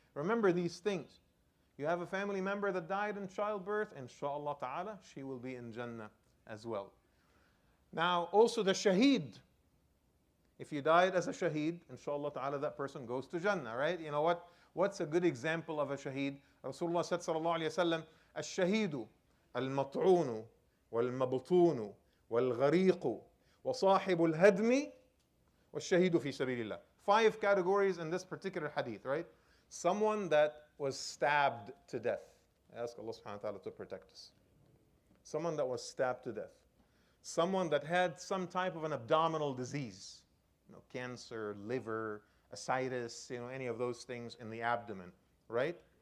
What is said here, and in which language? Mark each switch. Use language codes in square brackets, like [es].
[en] Remember these things. You have a family member that died in childbirth, inshallah ta'ala, she will be in Jannah as well. Now, also the shaheed. If you died as a shaheed, inshallah ta'ala, that person goes to Jannah, right? You know what? What's a good example of a shaheed? Rasulullah said, sallallahu alayhi wa sallam, [ar] الشهيد المطعون والمبطون والغريق وصاحب الهدم والشهيد في سبيل الله. [en] 5 categories in this particular hadith, right? Someone that was stabbed to death. I ask Allah subhanahu wa ta'ala to protect us. Someone that was stabbed to death. Someone that had some type of an abdominal disease, cancer, liver, ascites, any of those things in the abdomen, right?